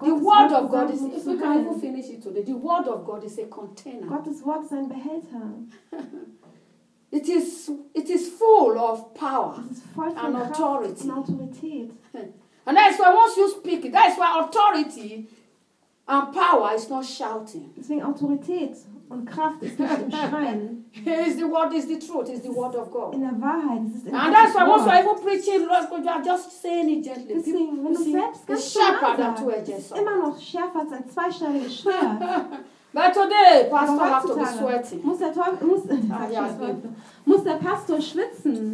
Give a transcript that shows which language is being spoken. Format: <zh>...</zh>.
<en>The word of God is, if we can even finish it today, the word of God is a container.</en> <de>Gottes Wort ist ein Behälter.</de> <en>It is full of power and authority.</en> <de>Und Autorität.</de> <en>And that's why once you speak it, that's why authority and power is not shouting.</en> <de>Deswegen Autorität und Kraft ist nicht im Schreien.</de> <en>It's the word, is the truth, is the word of God.</en> <de>In der Wahrheit, es ist in</de> <en>and that's why once you're even preaching, Lord, God, you're just saying it gently.</en> <de>Deswegen, wenn du selbst ganz schärfer als ein two-edged sword. Immer noch schärfer als ein zweischneidiges Schwert.</de> <en>But today, Pastor has to be sweating.</en> <de>Muss der Pastor schwitzen?</de>